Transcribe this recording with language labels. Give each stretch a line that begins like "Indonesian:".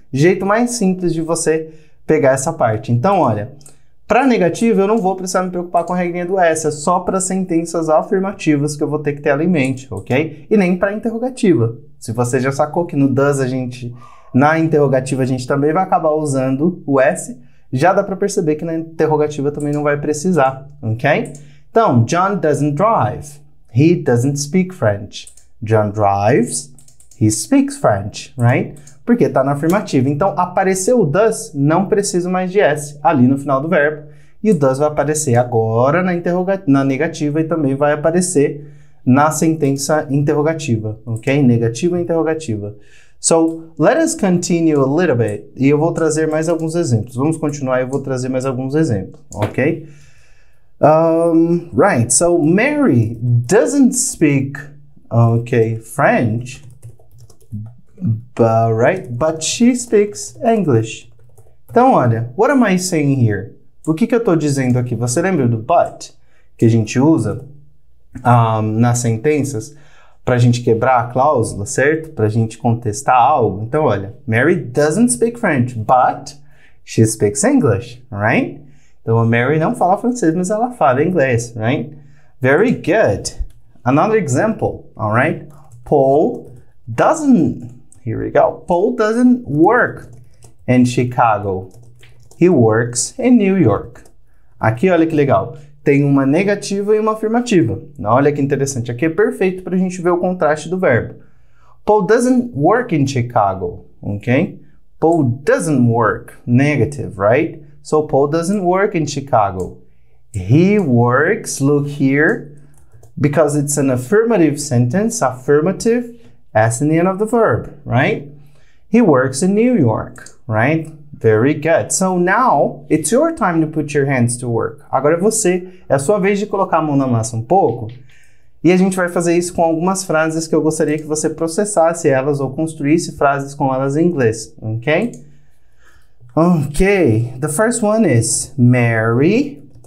Portuguese: Jeito mais simples de você pegar essa parte. Então, olha, para negativa eu não vou precisar me preocupar com a regrinha do S, é só para sentenças afirmativas que eu vou ter que ter ela em mente, ok? E nem para interrogativa. Se você já sacou que no does na interrogativa a gente também vai acabar usando o S, já dá para perceber que na interrogativa também não vai precisar, ok?
English: Então, John doesn't drive. He doesn't speak French. John drives. He speaks French, right?
Portuguese: Porque está na afirmativa. Então, apareceu o does, não preciso mais de S ali no final do verbo. E o does vai aparecer agora na negativa e também vai aparecer na sentença interrogativa, ok? Negativa e interrogativa.
English: So, let us continue a little bit.
Portuguese: E eu vou trazer mais alguns exemplos. Vamos continuar e eu vou trazer mais alguns exemplos, ok?
English: Right, so Mary doesn't speak, French, but she speaks English.
Portuguese: Então, olha,
English: what am I saying here?
Portuguese: O que eu estou dizendo aqui? Você lembra do but que a gente usa nas sentenças para a gente quebrar a cláusula, certo? Para a gente contestar algo. Então, olha,
English: Mary doesn't speak French, but she speaks English, right?
Portuguese: Então, a Mary não fala francês, mas ela fala inglês, right?
English: Very good. Another example, all right? Paul doesn't work in Chicago. He works in New York.
Portuguese: Aqui, olha que legal. Tem uma negativa e uma afirmativa. Olha que interessante. Aqui é perfeito para a gente ver o contraste do verbo.
English: Paul doesn't work in Chicago, ok? Paul doesn't work, negative, right? So Paul doesn't work in Chicago. He works, look here, because it's an affirmative sentence, affirmative as in the end of the verb, right? He works in New York, right? Very good. So now, it's your time to put your hands to work.
Portuguese: Agora é a sua vez de colocar a mão na massa um pouco. E a gente vai fazer isso com algumas frases que eu gostaria que você processasse elas ou construísse frases com elas em inglês, ok?
English: Ok, the first one is Mary.